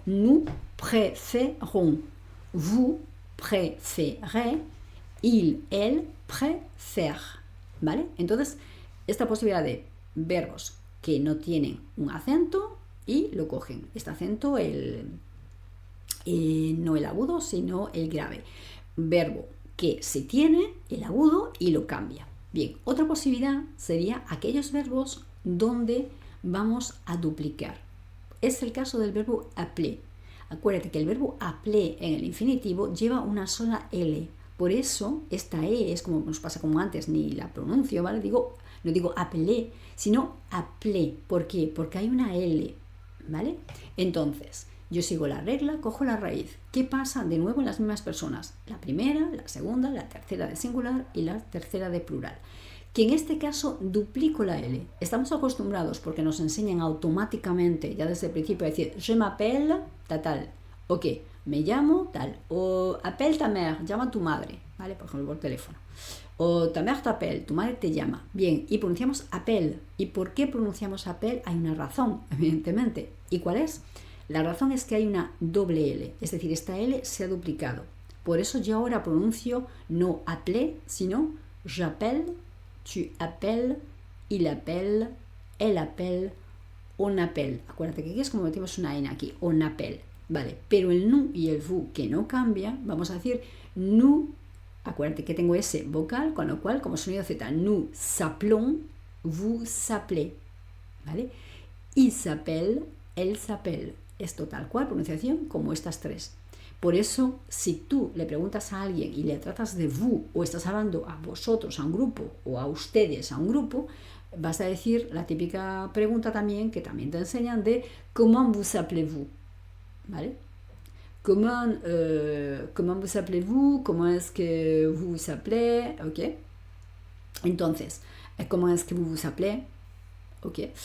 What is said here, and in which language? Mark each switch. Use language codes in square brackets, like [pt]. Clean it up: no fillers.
[fr] Nous préférons, vous préférez, il, elle préfère, ¿vale? [es] Entonces, esta posibilidad de verbos que no tienen un acento y lo cogen. Este acento, no el agudo, sino el grave. Verbo que sí tiene el agudo y lo cambia. Bien, otra posibilidad sería aquellos verbos donde vamos a duplicar. Es el caso del verbo appeler. Acuérdate que el verbo appeler en el infinitivo lleva una sola L. Por eso esta E es como nos pasa como antes, ni la pronuncio, ¿vale? No digo appeler, sino appeler. ¿Por qué? Porque hay una L, ¿vale? Entonces, yo sigo la regla, cojo la raíz. ¿Qué pasa de nuevo en las mismas personas? La primera, la segunda, la tercera de singular y la tercera de plural. Que en este caso duplico la L. Estamos acostumbrados porque nos enseñan automáticamente, ya desde el principio, a decir je m'appelle, tal. Ok, me llamo, tal. O appelle ta mère, llama a tu madre, ¿vale? Por ejemplo, por teléfono. O ta mère t'appelle, tu madre te llama. Bien, y pronunciamos appelle. ¿Y por qué pronunciamos appelle? Hay una razón, evidentemente. ¿Y cuál es? La razón es que hay una doble L, es decir, esta L se ha duplicado. [fr] Por eso yo ahora pronuncio no appelé, sino j'appelle, tu appelles, il appelle, elle appelle, on appelle. [es] Acuérdate que aquí es como metemos una N aquí, on appelle, ¿vale? Pero el nous y el vous que no cambia, vamos a decir nous, acuérdate que tengo ese vocal, con lo cual como sonido Z, nous s'appelons, vous s'appelez, ¿vale? [fr] Il s'appelle, elle s'appelle. [es] Esto tal cual, pronunciación como estas 3. Por eso, si tú le preguntas a alguien y le tratas de vous o estás hablando a vosotros, a un grupo, o a ustedes, a un grupo, vas a decir la típica pregunta también, que también te enseñan, de comment vous appelez-vous, ¿vale? [fr] Comment vous appelez-vous, comment est-ce que vous vous appelez, ¿ok? Entonces, comment est-ce que vous vous appelez, ¿ok?